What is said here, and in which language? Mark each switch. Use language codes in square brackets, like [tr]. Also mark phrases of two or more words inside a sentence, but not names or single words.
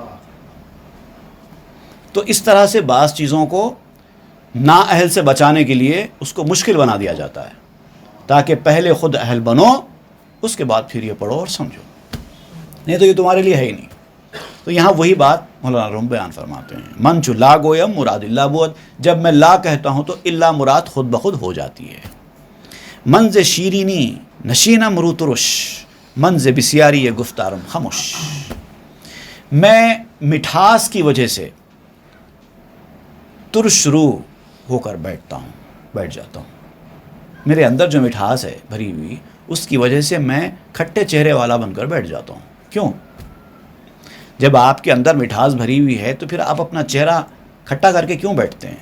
[ur] تو اس طرح سے بعض چیزوں کو نا اہل سے بچانے کے لیے اس کو مشکل بنا دیا جاتا ہے، تاکہ پہلے خود اہل بنو، اس کے بعد پھر یہ پڑھو اور سمجھو، نہیں تو یہ تمہارے لیے ہے ہی نہیں۔ تو یہاں وہی بات مولانا روم بیان فرماتے ہیں، [fa] من چو لا گویم مراد اللہ بوت، [ur] جب میں لا کہتا ہوں تو اللہ مراد خود بخود ہو جاتی ہے۔ [fa] منز شیرینی نشینم رو ترش، منز بسیاری گفتارم خموش، [ur] میں مٹھاس کی وجہ سے ترش رو ہو کر بیٹھ جاتا ہوں، میرے اندر جو مٹھاس ہے بھری ہوئی، اس کی وجہ سے میں کھٹے چہرے والا بن کر بیٹھ جاتا ہوں۔ کیوں؟ جب آپ کے اندر مٹھاس بھری ہوئی ہے تو پھر آپ اپنا چہرہ کھٹا کر کے کیوں بیٹھتے ہیں؟